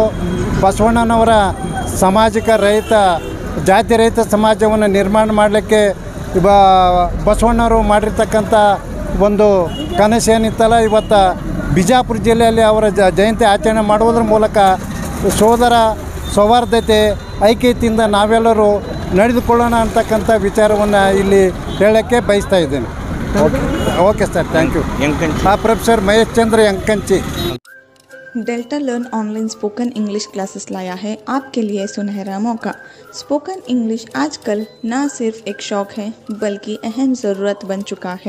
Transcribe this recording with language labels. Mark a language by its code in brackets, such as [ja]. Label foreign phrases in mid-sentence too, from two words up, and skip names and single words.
[kn] ಬಸವಣ್ಣನವರ ಸಾಮಾಜಿಕ ಜಾತಿ ರಹಿತ ಸಮಾಜವನ್ನು ನಿರ್ಮಾಣ ಮಾಡಲಿಕ್ಕೆ ಬಸವಣ್ಣವರು ಮಾಡಿರ್ತಕ್ಕಂಥ ಒಂದು ಕನಸು ಏನಿತ್ತಲ್ಲ, ಇವತ್ತು ಬಿಜಾಪುರ ಜಿಲ್ಲೆಯಲ್ಲಿ ಅವರ ಜಯಂತಿ ಆಚರಣೆ ಮಾಡುವುದರ ಮೂಲಕ ಸೌಹಾರ್ದತೆ, ಐಕ್ಯತೆಯಿಂದ ನಾವೆಲ್ಲರೂ ನಡೆದುಕೊಳ್ಳೋಣ ಅಂತಕ್ಕಂಥ ವಿಚಾರವನ್ನು ಇಲ್ಲಿ ಹೇಳೋಕ್ಕೆ ಬಯಸ್ತಾ ಇದ್ದೇನೆ। [en] OK sir, thank you. [hi] प्रोफेसर महेश चंद्र यंकंची। डेल्टा लर्न [en] online spoken English classes [hi] लाया है आपके लिए सुनहरा मौका। [en] spoken English [hi] आजकल ना सिर्फ एक शौक है बल्कि अहम ज़रूरत बन चुका है।